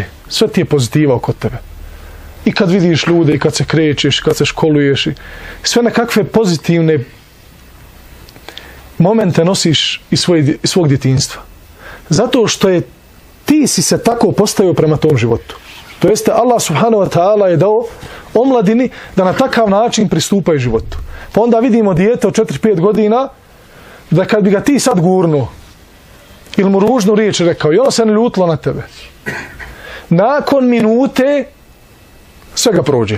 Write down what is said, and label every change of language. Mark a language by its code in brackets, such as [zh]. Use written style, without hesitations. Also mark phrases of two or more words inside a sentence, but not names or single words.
[bs] Sve ti je pozitiva oko tebe. I kad vidiš ljude, i kad se krećeš, kad se školuješ, i sve nekakve pozitivne momente nosiš iz svog djetinjstva. Zato što je ti si se tako postavio prema tom životu. To jeste Allah [ar] سبحانه وتعالى [bs] je dao omladini da na takav način pristupaju životu. Pa onda vidimo dijete od 4-5 godina da kad bi ga ti sad gurnuo ili mu ružnu riječ rekao i ono se ne ljutilo na tebe, nakon minute sve ga prođe.